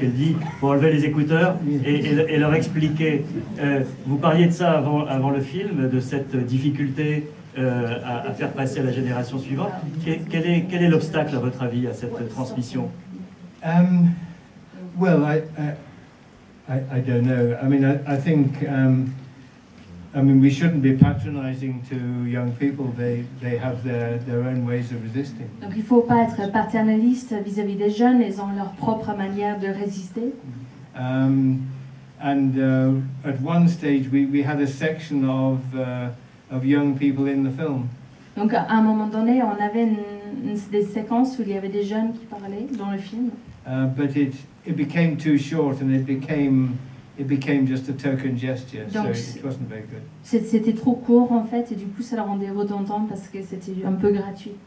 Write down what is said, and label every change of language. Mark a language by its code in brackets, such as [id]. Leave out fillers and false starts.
[fr] Elle dit, il faut enlever les écouteurs et leur expliquer. Vous parliez de ça avant le film, de cette difficulté à faire passer à la génération suivante. Quel est l'obstacle, à votre avis, à cette transmission? [en] Well, I don't know. I mean, I think we shouldn't be patronizing to young people. They have their own ways of resisting. [fr] Donc il ne faut pas être paternaliste vis-à-vis des jeunes, ils ont leur propre manière de résister. [en] And at one stage we had a section of young people in the film. [fr] Donc à un moment donné, on avait des séquences où il y avait des jeunes qui parlaient dans le film. [en] But it became too short and it became just a token gesture, so it wasn't very good. [fr] C'était trop court en fait et du coup ça le rendait redondant parce que c'était un peu gratuit.